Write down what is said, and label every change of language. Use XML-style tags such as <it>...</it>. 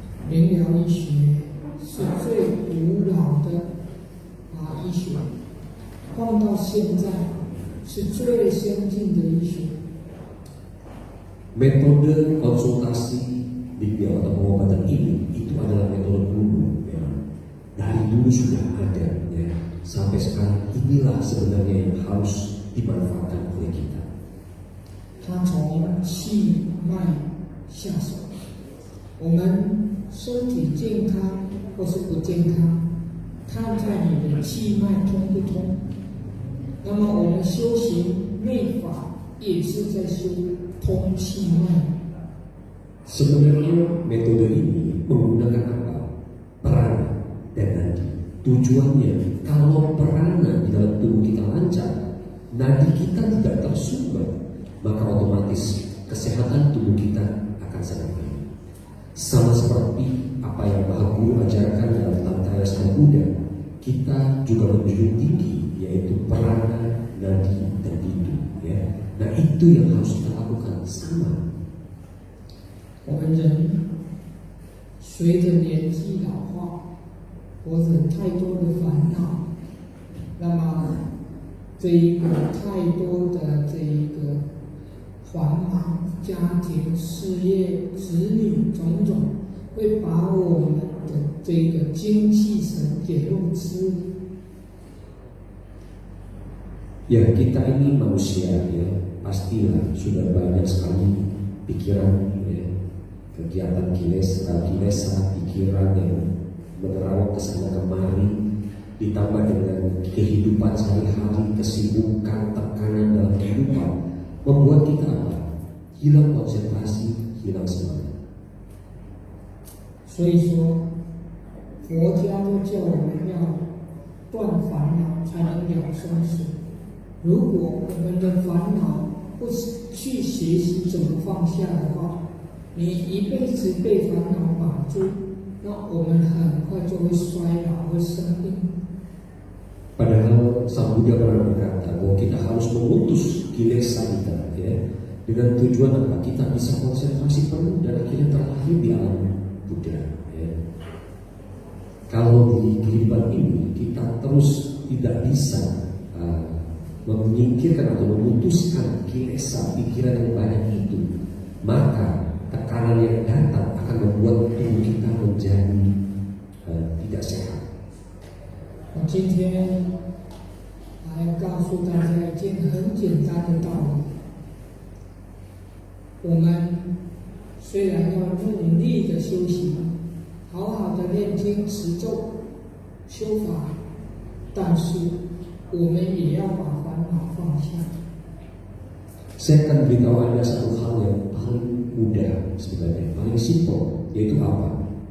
<zh>灵疗医学是最古老的医学，放到现在是最先进的医学。</zh> <id>Metode konsultasi bimbel atau pengobatan ini itu adalah metode dulu, ya. Dari dulu sudah ada, ya. Sampai sekarang inilah sebenarnya yang harus dimanfaatkan oleh kita.</id> <zh>它从气脉下手，我们身体健康或是不健康，看在你的气脉通不通。那么我们修行内法也是在修。通气脉。</zh> <id>Sebenarnya metode ini menggunakan apa? Prana dan nadi. Tujuannya kalau prana di dalam tubuh kita lancar, nadi kita tidak tersumbat, maka otomatis kesehatan tubuh kita akan sangat baik. Sama seperti apa yang Maha Guru ajarkan dalam Tantra Sang Buddha, kita juga menjunjung tinggi, yaitu prana, nadi, dan bindu. Ya. Nah itu yang harus kita lakukan sama.</id> <zh>我们人随着年纪老化，或者太多的烦恼，那么这一个太多的这一个繁忙家庭、事业、子女种种，会把我们的这个精气神给弄湿。</zh> <id>Ya, kita ini manusia ya, pastilah sudah banyak sekali pikiran ya, kegiatan kilesa, pikiran yang menerawang kesana kemari, ditambah dengan kehidupan sehari-hari, kesibukan, tekanan dalam kehidupan, membuat kita apa? Hilang konsentrasi, hilang semangat.</id> <zh>所以说，佛家都叫我们要断烦恼，才能了生死。如果我们的烦恼不去学习怎么放下的话，你一辈子被烦恼绑住，那我们很快就会衰老，会生病。</zh> <id>Padahal Sang Buddha pernah berkata bahwa kita harus memutus kilesa kita ya, dengan tujuan apa? Kita bisa konsentrasi penuh dan akhirnya terlahir di alam Buddha ya. Kalau di kehidupan ini kita terus tidak bisa menyingkirkan atau memutuskan kilesa pikiran yang banyak itu, maka tekanan yang datang akan membuat tubuh kita menjadi tidak sehat.</id> <zh>我今天来告诉大家一件很简单的道理：我们虽然要努力的修行，好好的念经持咒、修法，但是我们也要把烦恼放下。</zh> <id>Saya akan beritahu Anda satu hal yang paling mudah sebenarnya, paling simpel, yaitu apa?</id>